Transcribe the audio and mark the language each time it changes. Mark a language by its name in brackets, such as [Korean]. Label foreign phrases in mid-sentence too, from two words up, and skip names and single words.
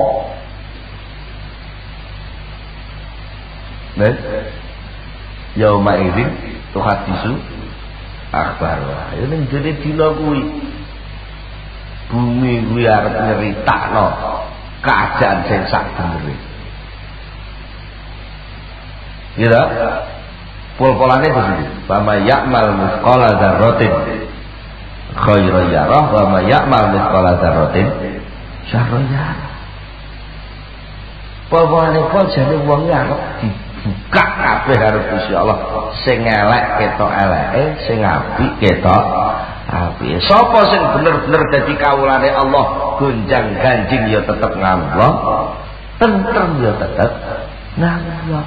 [Arabic] Nah, يومئذ تحدث أخبار. [Javanese] Ya ning dene dina kuwi bumi kuwi arep nyeritakno keadaan sing sak benere. Ya ta? Pol-polane begini. [Arabic] ومن يعمل مثقال ذرة خيرا يره ومن يعمل مثقال ذرة شرا يره. [Javanese] Pol-polane pol jane wong arep dibuka kabeh karo Gusti Allah. Sing elek ketok eleke, sing apik ketok apike. Sapa sing bener-bener dadi kawulane Allah, gonjang-ganjing ya tetep ngamlah, tentrem ya tetep ngamlah.